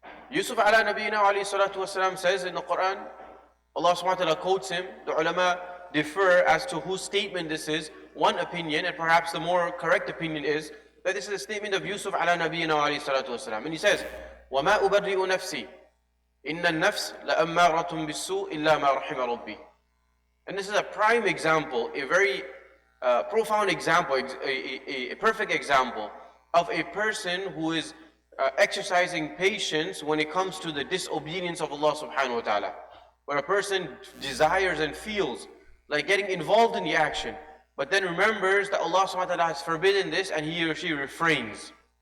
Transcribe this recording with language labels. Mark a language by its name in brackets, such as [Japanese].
[English] Yusuf [Arabic] ala nabiyina alayhi salatu wasalam [English] says in the Quran, Allah subhanahu wa ta'ala quotes him. The ulama differ as to whose statement this is. One opinion, and perhaps the more correct opinion, is that this is a statement of Yusuf [Arabic] ala nabiyina alayhi salatu wasalam. [English] And he says, [Arabic] وَمَا أُبَرِّئُ نَفْسِي إِنَّ النَّفْسَ لَأَمَّارَةٌ بِالسُّوءِ إِلَّا مَا رَحِمَ رَبِّي. [English] And this is a prime example, a very profound example, a perfect example of a person who is exercising patience when it comes to the disobedience of Allah subhanahu wa ta'ala. Where a person desires and feels like getting involved in the action, but then remembers that Allah subhanahu wa ta'ala has forbidden this and he or she refrains.